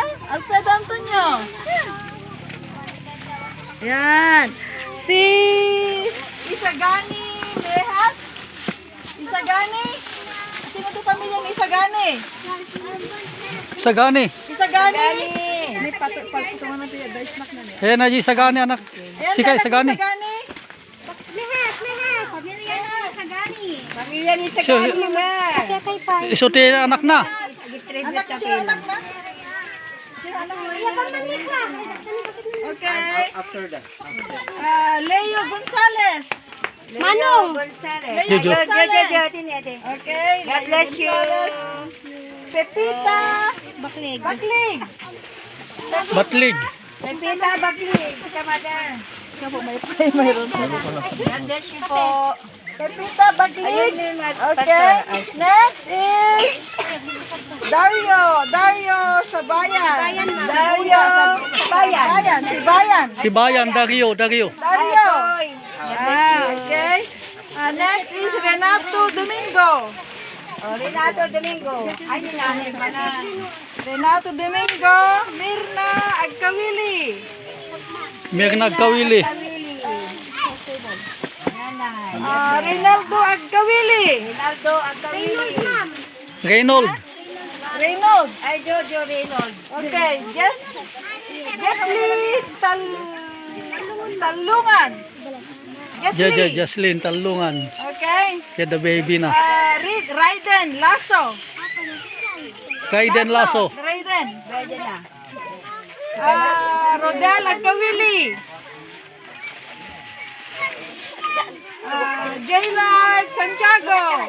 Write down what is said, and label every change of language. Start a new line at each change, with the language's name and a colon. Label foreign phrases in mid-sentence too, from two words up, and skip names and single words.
Filipino: Alfredo Antonio. Yan. Si Isagani Lehas. Isagani. Sino ito pamilya ni Isagani? Sagani. Isagani. May pagputungan natin yung snack na niya. Ayan na yung Sagani anak. Ayan, Sikay Sagani. Sagani. Lehas. Pamilya ni Sagani. Pamilya ni Sagani ma. Isuti anak na. Anak na sila, anak na. Sila anak na. Okay.
English: After that. Leo Gonzales.
Filipino: Manong Gonzales. Leo Jojo. Gonzales. Ate. Okay.
English: God Leo bless you.
Filipino: Gonzales. Pepita Baklig. Baklig. Batlig. Pepita Baklig. Sa mother. Mayroon.
English: God bless you po.
Filipino: Pepita Baklig. Ayun yung
English: Okay. Next is Dario Sabayan. Dario Sabayan. Sibayan. Si Bayan Dario. Dario. Okay. Next is Renato Domingo.
Filipino: Renato Domingo. Ayun na. Renato Domingo. Mirna Agkawili. Mirna Kawili. Nanay. Reynaldo Agkawili. Rinaldo Agkawili. Reynold. Reynold. Ay, Jojo Reynold. Okay. Jesly Talungan. Jesly. Jaslyn Talungan. Okay. Kaya
English: the baby
Filipino: na. Raiden Lasso. Kaiden Lasso. Raiden. Pwede na. Rodel Agkawili. Jaylard Santiago.